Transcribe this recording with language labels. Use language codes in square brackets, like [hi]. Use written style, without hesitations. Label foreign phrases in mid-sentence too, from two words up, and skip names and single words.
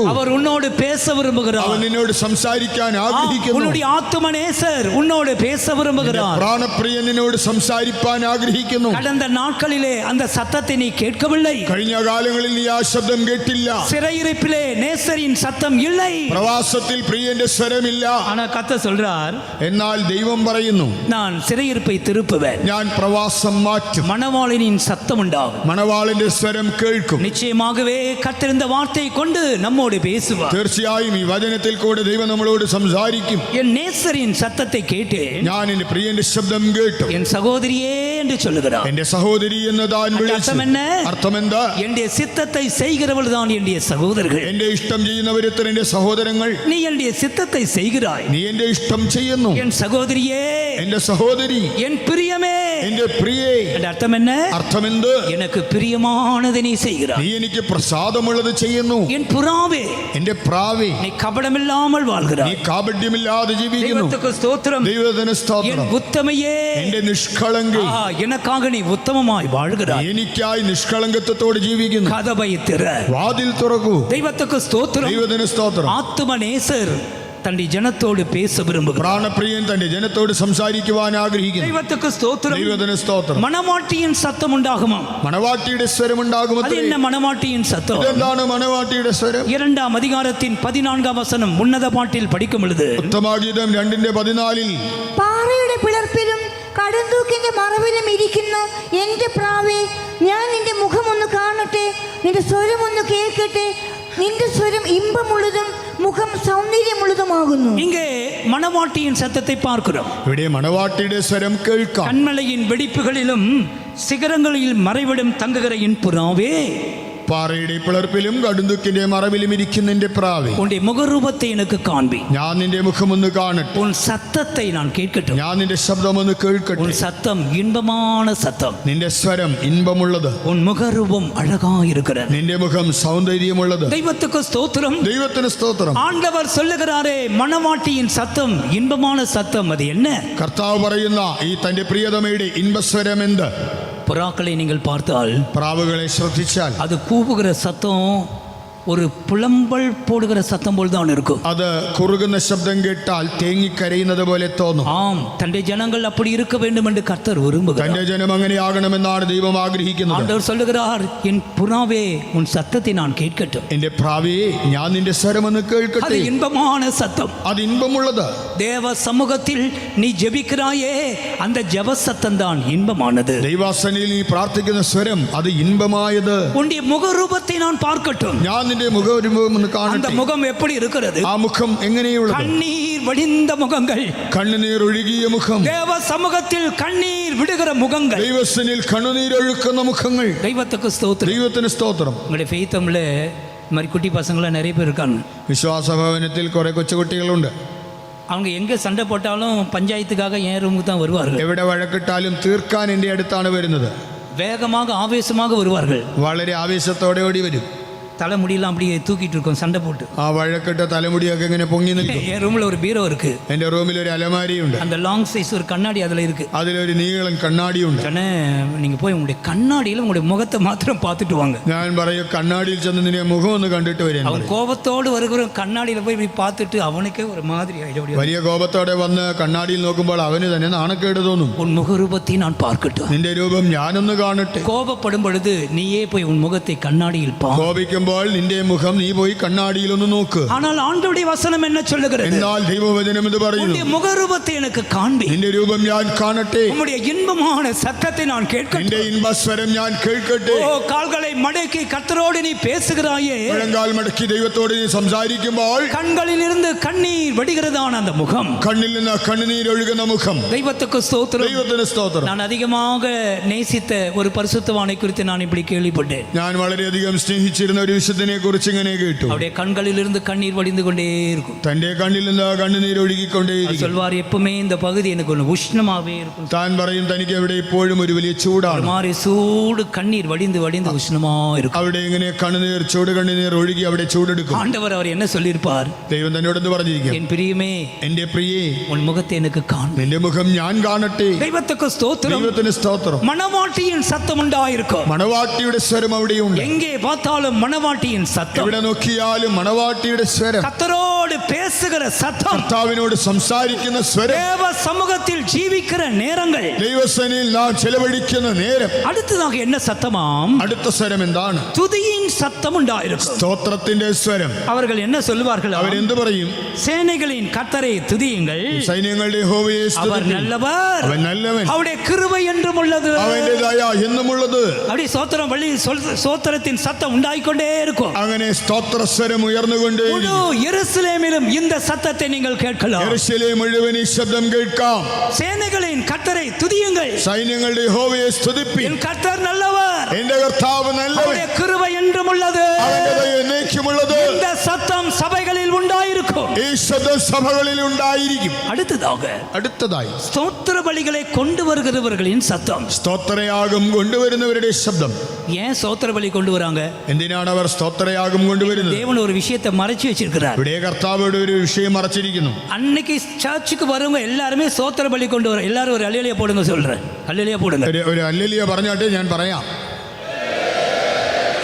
[ta] அவர் உன்னோடு பேச விரும்புகிறார். [ml] അവൻ നിന്നോട് സംസാരിക്കാൻ ആഗ്രഹിക്കുന്നു. [ta] உன்னுடைய ஆத்தும நேசர் உன்னோடு பேச விரும்புகிறார். [ml] പ്രാണപ്രിയൻ നിന്നോട് സംസാരിപ്പാൻ ആഗ്രഹിക്കുന്നു. [ta] கடந்த நாட்களிலே அந்த சத்தத்தை நீ கேட்கவில்லை. [ml] കഴിഞ്ഞ കാലങ്ങളിൽ നീ ആ ശബ്ദം കേട്ടില്ല. [ta] சிறையிருப்பிலே நேசரின் சத்தம் இல்லை. [ml] പ്രവാസത്തിൽ പ്രിയന്റെ സ്വരമില്ല. [ta] ஆனா கர்த்தர் சொல்றார், [ml] എന്നാൽ ദൈവം പറയുന്നു, [ta] நான் சிறையிருப்பை திருப்புவேன். [ml] ഞാൻ പ്രവാസം മാറ്റും. [ta] மணவாளனின் சத்தம் உண்டாகும். [ml] മണവാളിന്റെ സ്വരം കേൾക്കും. [ta] நிச்சயமாகவே கர்த்தர் இந்த வார்த்தையை கொண்டு நம்மோடு பேசுவார். [ml] തീർച്ചയായും ഈ വചനത്തിൽ കൂടെ ദൈവം നമ്മളോട് സംസാരിക്കും. [ta] என் நேசரின் சத்தத்தை கேட்டு [ml] ഞാൻ എന്റെ പ്രിയന്റെ ശബ്ദം കേട്ടു. [ta] என் சகோதரியே என்று சொல்லுகிறார். [ml] എന്റെ സഹോദരി എന്ന് താൻ വിളിച്ചു. [ta] அர்த்தம் என்ன? [ml] അർത്ഥമെന്താ? [ta] என்னுடைய சித்தத்தை செய்கிறவள் தான் என்னுடைய சகோதரர்கள். [ml] എന്റെ ഇഷ്ടം ചെയ്യുന്നവരത്ര എന്റെ സഹോദരങ്ങൾ. [ta] நீ என்னுடைய சித்தத்தை செய்கிறாய். [ml] നീ എന്റെ ഇഷ്ടം ചെയ്യുന്നു. [ta] என் சகோதரியே, [ml] എന്റെ സഹോദരി, [ta] என் பிரியமே. [ml] എന്റെ പ്രിയേ. [ta] என்ற அர்த்தம் என்ன? [ml] അർത്ഥമെന്ത്? [ta] எனக்கு பிரியமானதை நீ செய்கிறாய். [ml] നീ എനിക്ക് പ്രസാദമുള്ളത് ചെയ്യുന്നു. [ta] என் புறாவே, [ml] എന്റെ പ്രാവേ, [ta] நீ கபடமில்லாமல் [ml] നീ [ta] வாழ்கிறாய். [ml] കാപട്യമില്ലാതെ ജീവിക്കുന്നു. [ta] தெய்வத்துக்கு ஸ்தோத்திரம். [ml] ദൈവത്തിന് [ta] என் [ml] സ്തോത്രം. [ta] உத்தமையே, [ml] എന്റെ നിഷ്കളങ്കേ, [ta] எனக்காக நீ உத்தமமாய் வாழ்கிறாய். [ml] എനിക്കായി നിഷ്കളങ്കത്തോടെ ജീവിക്കുന്നു. [ta] கதவை திற. [ml] വാതിൽ തുറക്കൂ. [ta] தெய்வத்துக்கு ஸ்தோத்திரம். [ml] ദൈവത്തിന് സ്തോത്രം. [ta] ஆத்தும நேசர் தன்னுடைய ஜனத்தோடு பேச விரும்புகிறார். [ml] പ്രാണപ്രിയൻ തന്റെ ജനത്തോട് സംസാരിക്കുവാൻ ആഗ്രഹിക്കുന്നു. [ta] ദൈവத்துக்கு സ്തോത്രം. [ml] ദൈവത്തിന് സ്തോത്രം. [ta] മണവാട്ടിயின் சத்தம் உண்டாகுமா? [ml] മണവാട്ടിയുടെ സ്വരം ഉണ്ടാകുമോ? [ta] அது என்ன மணவாட்டியின் சத்தம்? [ml] എന്താണ് മണവാട്ടിയുടെ സ്വരം? [ta] 2 அதிகாரத்தின் 14 வசனம் உன்னத பாட்டில் படிக்கும் பொழுது [ml] ഉത്തമഗീതം 2:14 പാറയുടെ പിളർപ്പിലും കടുന്തൂക്കിന്റെ മറവിലും ഇരിക്കുന്ന എൻ്റെ പ്രാവേ, ഞാൻ നിന്റെ മുഖമൊന്ന് കാണട്ടെ, നിന്റെ സ്വരമൊന്ന് കേൾക്കട്ടെ. നിന്റെ സ്വരം ഇമ്പമുള്ളതും മുഖം സൗന്ദര്യമുള്ളതുമാകുന്നു. [ta] இங்கே மணவாட்டியின் சத்தத்தை பார்க்கிறோம். [ml] ഇവിടെ മണവാട്ടിയുടെ സ്വരം കേൾക്കാം. [ta] கண்மலையின் வெடிப்புகளிலும் சிகரங்களில் மறைவிடம் தங்குகிற என் புறாவே, [ml] പാറയുടെ പിളർപ്പിലും കടുന്തുക്കിന്റെ മറവിലും ഇരിക്കുന്ന എന്റെ പ്രാവേ, [ta] உன்னுடைய முகரூபத்தை எனக்கு காண்பி. [ml] ഞാൻ നിന്റെ മുഖമൊന്ന് കാണട്ടെ. [ta] உன் சத்தத்தை நான் கேட்கட்டும். [ml] ഞാൻ നിന്റെ ശബ്ദമൊന്ന് കേൾക്കട്ടെ. [ta] உன் சத்தம் இன்பமான சத்தம். [ml] നിന്റെ സ്വരം ഇன்பമുള്ളത്. [ta] உன் முகரூபம் அழகா இருக்கிறது. [ml] നിന്റെ മുഖം സൗന്ദര്യമുള്ളത്. [ta] தெய்வத்துக்கு ஸ்தோத்திரம். [ml] ദൈവത്തിന് സ്തോത്രം. [ta] ஆண்டவர் சொல்லுகிறாரே, மணவாட்டியின் சத்தம் இன்பமான சத்தம். அது என்ன? [ml] കർത്താവ് പറയുന്ന ഈ തന്റെ പ്രിയതമയുടെ ഇன்பസ്വരം എന്ത്? [ta] புறாக்களை நீங்கள் பார்த்தால் [ml] പ്രാവുകളെ ശ്രദ്ധിച്ചാൽ [ta] அது கூவுகிற சத்தம் ஒரு புலம்பல் போடுகிற சத்தம் போல் தான் இருக்கும். [ml] അത് കുറുകുന്ന ശബ്ദം കേട്ടാൽ തേങ്ങിക്കരയുന്നത് പോലെ തോന്നും. [ta] ஆம், தன்னுடைய ஜனங்கள் அப்படி இருக்க வேண்டும் என்று கர்த்தர் விரும்புகிறார். [ml] തന്റെ ജനം അങ്ങനെയാകണമെന്നാണ് ദൈവം ആഗ്രഹിക്കുന്നത്. [ta] ஆண்டவர் சொல்லுகிறார், என் புறாவே உன் சத்தத்தை நான் கேட்கட்டும். [ml] എന്റെ പ്രാവേ, ഞാൻ നിന്റെ സ്വരമൊന്ന് [ta] அது [ml] കേൾക്കട്ടെ. [ta] இன்பமான சத்தம். [ml] അത് ഇன்பമുള്ളത്. [ta] தேவ சமூகத்தில் நீ ஜெபிக்கிறாயே, அந்த ஜெப சத்தம் தான் இன்பமானது. [ml] ദൈവാസനയിൽ നീ പ്രാർത്ഥിക്കുന്ന സ്വരം അത് ഇன்பമായത്. [ta] உன்னுடைய முகரூபத்தை நான் பார்க்கட்டும். [ml] ഞാൻ നിന്റെ മുഖരൂപം ഒന്ന് [ta] அந்த [ml] കാണട്ടെ. [ta] முகம் எப்படி இருக்கிறது? [ml] ആ മുഖം എങ്ങനെയുള്ളത്? [ta] கண்ணீர் வடிந்த முகங்கள். [ml] കണ്ണുനീർ ഒഴുകിയ മുഖം. [ta] தேவ சமூகத்தில் கண்ணீர் விடுகிற முகங்கள். [ml] ദൈവസനിൽ കണ്ണുനീരൊഴുക്കുന്ന മുഖങ്ങൾ. [ta] தெய்வத்துக்கு ஸ்தோத்திரம். [ml] ദൈവത്തിന് സ്തോത്രം. [ta] உங்களுடைய ஃபெய்த்தம்ல இந்த மாதிரி குட்டி பசங்களாம் நிறைய பேர் இருக்காங்க. [ml] വിശ്വാസഭവനത്തിൽ കുറെ കൊച്ചുകുട്ടികളുണ്ട്. [ta] அவங்க எங்கே சண்டை போட்டாலும் பஞ்சாயத்துக்காக என் ரூமுக்கு தான் வருவார்கள். [ml] എവിടെ വഴക്കിട്ടാലും തീർക്കാൻ എൻ്റെ അടുത്താണ് വരുന്നത്. [ta] வேகமாக ஆவேசமாக வருவார்கள். [ml] വളരെ ആവേശത്തോടെ ഓടി വരും. [ta] தலைமுடியெல்லாம் அப்படியே தூக்கிட்டு இருக்கோம் சண்டை போட்டு. [ml] ആ വഴക്കിട്ട തലമുടിയൊക്കെ ഇങ്ങനെ പൊങ്ങി നിൽക്കും. [ta] என் ரூமில் ஒரு பீரோ இருக்கு. [ml] എൻ്റെ റൂമിൽ ഒരു അലമാരിയുണ്ട്. [ta] அந்த [en] long size [ta] ஒரு கண்ணாடி அதில் இருக்கு. [ml] അതിലൊരു നീളൻ കണ്ണാടിയുണ്ട്. [ta] சொன்னே, நீங்கள் போய் உங்களுடைய கண்ணாடியில் உங்களுடைய முகத்தை மாத்திரம் பார்த்துட்டு வாங்க. [ml] ഞാൻ പറയും, കണ്ണാടിയിൽ ചെന്ന് നിന്റെ മുഖം ഒന്ന് കണ്ടിട്ട് വരാൻ. [ta] அவன் கோபத்தோடு வருகிற கண்ணாடியில் போய் இப்படி பார்த்துட்டு அவனுக்கே ஒரு மாதிரி ஆயிடும். [ml] വലിയ കോപത്തോടെ വന്ന് കണ്ണാടിയിൽ നോക്കുമ്പോൾ അവന് തന്നെ നാണക്കേട് തോന്നും. [ta] உன் முகரூபத்தை நான் பார்க்கட்டும். [ml] നിന്റെ രൂപം ഞാനൊന്ന് കാണട്ടെ. [ta] கோபப்படும் பொழுது நீயே போய் உன் முகத்தை கண்ணாடியில் பார். [ml] കോപിക്കുമ്പോൾ നിന്റെ മുഖം നീ പോയി കണ്ണാടിയിൽ ഒന്ന് നോക്ക്. [ta] ஆனால் ஆண்டவருடைய வசனம் என்ன சொல்லுகிறது? [ml] എന്നാൽ ദൈവവചനം എന്ന് പറയുന്നു, [ta] உன்னுடைய முகரூபத்தை எனக்கு காண்பி. [ml] നിന്റെ രൂപം ഞാൻ കാണട്ടെ. [ta] உம்முடைய இன்பமான சத்தத்தை நான் கேட்கட்டும். [ml] നിന്റെ ഇன்பസ്വരം ഞാൻ കേൾക്കട്ടെ. [ta] ஓ, கால்களை மடக்கி கர்த்தரோடு நீ பேசுகிறாயே, [ml] മുഴങ്കാൽ മടക്കി ദൈവത്തോട് നീ സംസാരിക്കുമ്പോൾ [ta] கண்களில் இருந்து கண்ணீர் வடிகிறதான அந்த முகம், [ml] കണ്ണിൽ നിന്ന് കണ്ണുനീരൊഴുകുന്ന മുഖം. [ta] தெய்வத்துக்கு ஸ்தோத்திரம். [ml] ദൈവത്തിന് സ്തോത്രം. [ta] நான் அதிகமாக நேசித்த ஒரு பரிசுத்தவானை குறித்து நான் இப்படி கேள்விப்பட்டேன். [ml] ഞാൻ വളരെയധികം സ്നേഹിച്ചിരുന്ന ഒരു വിശുദ്ധനെ കുറിച്ച് ഇങ്ങനെ കേട്ടു. [ta] அவருடைய கண்களில் இருந்து கண்ணீர் வடிந்து கொண்டே இருக்கும். [ml] തന്റെ കണ്ണിൽ നിന്ന് കണ്ണുനീരൊഴുകിക്കൊണ്ടേ [ta] அவர் சொல்வார், எப்பவுமே இந்த பகுதி எனக்கு ஒன்று உஷ்ணமாவே இருக்கும். [ml] താൻ പറയും, തനിക്ക് അവിടെ ഇപ്പോഴും ഒരു വലിയ ചൂടാണ്. [ta] மாதிரி சூடு கண்ணீர் வடிந்து வடிந்து உஷ்ணமா இருக்கும். [ml] അവിടെ ഇങ്ങനെ കണ്ണുനീർ, ചൂട് കണ്ണുനീർ ഒഴുകി അവിടെ ചൂടെടുക്കും. [ta] ஆண்டவர் அவர் என்ன சொல்லியிருப்பார்? [ml] ദൈവം തന്നോട് എന്ത് പറഞ്ഞിരിക്കും? [ta] என் பிரியமே, [ml] എന്റെ പ്രിയേ, [ta] உன் முகத்தை எனக்கு காண்பி. [ml] നിന്റെ മുഖം ഞാൻ കാണട്ടെ. [ta] தெய்வத்துக்கு ஸ்தோத்திரம். [ml] ദൈവത്തിന് സ്തോത്രം. [ta] மணவாட்டியின் சத்தம் உண்டாயிருக்கும். [ml] മണവാട്ടിയുടെ സ്വരം അവിടെയുണ്ട്. [ta] எங்கே பார்த்தாலும் மணவாட்டியின் சத்தம். [ml] എവിടെ നോക്കിയാലും മണവാട്ടിയുടെ സ്വരം. [ta] கர்த்தரோடு பேசுகிற சத்தம். [ml] കർത്താവിനോട് സംസാരിക്കുന്ന സ്വരം. [ta] தேவ சமூகத்தில் ஜீவிக்கிற நேரங்கள். [ml] ദൈവസനിൽ നാം ചെലവഴിക്കുന്ന നേരം. [ta] அடுத்ததாக என்ன சத்தமாம்? [ml] അടുത്ത സ്വരം എന്താണ്? [ta] துதியின் சத்தம் உண்டாயிருக்கும். [ml] സ്തോത്രത്തിന്റെ സ്വരം. [ta] அவர்கள் என்ன சொல்வார்கள்? [ml] അവരെന്ത് പറയും? [ta] சேனைகளின் கர்த்தரை துதியுங்கள், [ml] സൈന്യങ്ങളുടെ യഹോവയെ [ta] அவர் [ml] സ്തുതിപ്പിൻ. [ta] நல்லவர், [ml] അവൻ നല്ലവൻ, [ta] அவருடைய கிருபை என்றும் உள்ளது. [ml] അവന്റെ ദയ എന്നുമുള്ളത്. [ta] அப்படி சோத்திரம் வழி சோத்திரத்தின் சத்தம் உண்டாயிக்கொண்டே இருக்கும். [ml] അങ്ങനെ സ്തോത്രസ്വരം ഉയർന്നുകൊണ്ടേ [ta] முழு எருசலேமிலும் இந்த சத்தத்தை நீங்கள் கேட்கலாம். [ml] യെരൂശലേം മുഴുവൻ ഈ ശബ്ദം കേൾക്കാം. [ta] சேனைகளின் கர்த்தரை துதியுங்கள், [ml] സൈന്യങ്ങളുടെ യഹോവയെ സ്തുതിപ്പിൻ. [ta] என் கர்த்தர் நல்லவர், [ml] എന്റെ കർത്താവ് നല്ലവൻ, [ta] அவருடைய கிருபை என்றும் உள்ளது. [ml] അവന്റെ ദയ എന്നേക്കുമുള്ളത്. [ta] இந்த சத்தம் சபைகளில் உண்டாயிருக்கும். [ml] ഈ ശബ്ദം സഭകളിൽ ഉണ്ടായിരിക്കും. [ta] அடுத்ததாய் [ml] അടുത്തതായി [ta] ஸ்தோத்திர பலிகளை கொண்டு வருகிறவர்களின் சத்தம். [ml] സ്തോത്രയാഗം കൊണ്ടുവരുന്നവരുടെ ശബ്ദം. [ta] ஏன் ஸ்தோத்திர பலி கொண்டு வராங்க? [ml] എന്തിനാണ് അവർ സ്തോത്രയാഗം കൊണ്ടുവരുന്നത്? [ta] தேவன் ஒரு விஷயத்தை மறைச்சு வச்சிருக்கிறார். [ml] ഇവിടെ കർത്താവോട് ഒരു വിഷയം മറച്ചിരിക്കുന്നു. [ta] அன்னைக்கு சர்ச்சுக்கு வரவங்க எல்லாருமே ஸ்தோத்திர பலி கொண்டு வர. எல்லாரும் ஒரு அல்லேலூயா போடுங்க சொல்றேன். அல்லேலூயா போடுங்க. [ml] ഒരു ഹല്ലേലൂയ പറഞ്ഞാട്ടെ, ഞാൻ പറയാം.